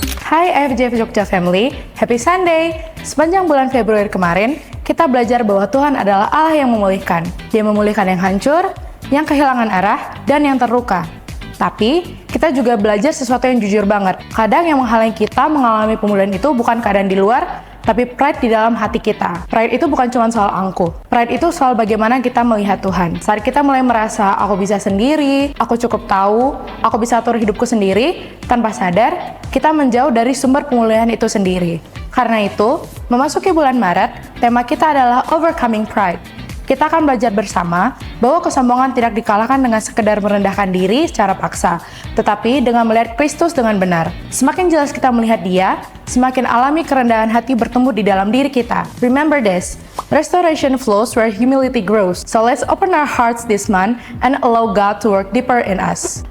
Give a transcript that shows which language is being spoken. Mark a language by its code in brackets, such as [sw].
[en] Hai FJF Jogja Family, Happy Sunday! [id] Sepanjang bulan Februari kemarin, kita belajar bahwa Tuhan adalah Allah yang memulihkan. Dia memulihkan yang hancur, yang kehilangan arah, dan yang terluka. Tapi, kita juga belajar sesuatu yang jujur banget. Kadang yang menghalangi kita mengalami pemulihan itu bukan keadaan di luar, tapi pride di dalam hati kita. Pride itu bukan cuma soal angkuh. Pride itu soal bagaimana kita melihat Tuhan. Saat kita mulai merasa, aku bisa sendiri, aku cukup tahu, aku bisa atur hidupku sendiri, tanpa sadar, kita menjauh dari sumber pemulihan itu sendiri. Karena itu, memasuki bulan Maret, tema kita adalah Overcoming Pride. Kita akan belajar bersama bahwa kesombongan tidak dikalahkan dengan sekedar merendahkan diri secara paksa, tetapi dengan melihat Kristus dengan benar. Semakin jelas kita melihat Dia, semakin alami kerendahan hati bertumbuh di dalam diri kita. [en] Remember this, restoration flows where humility grows. So let's open our hearts this month and allow God to work deeper in us.